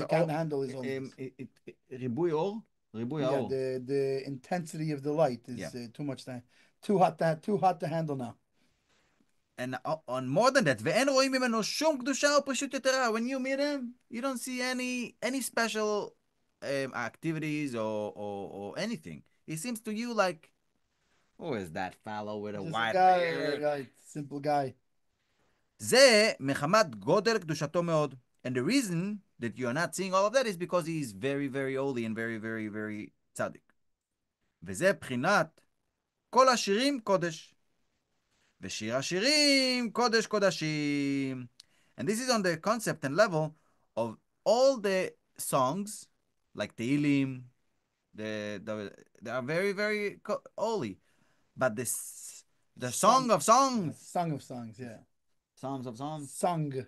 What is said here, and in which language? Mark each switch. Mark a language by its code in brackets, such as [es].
[en] they can't handle his holiness. [he] ריבוי אור, ריבוי [en] Yeah, [he] האור. [en] the intensity of the light is Yeah. too much too hot to handle now. And on more than that, [he] ואין רואים ממנו שום קדושה או פשוט יתרה. [en] When you meet him, you don't see any special activities or anything. He seems to you like, who is that fellow with a Just white a guy, beard? right, simple guy. [he] זה מחמת גודל קדושתו מאוד. [en] And the reason that you're not seeing all of that is because he is very holy and very צדיק. [he] וזה בחינת כל השירים קודש. ושיר השירים קודש קודשים. [en] And this is on the concept and level of all the songs, like Tehillim, they are very holy. But the song of songs, Song of songs, yeah. songs of songs, Song,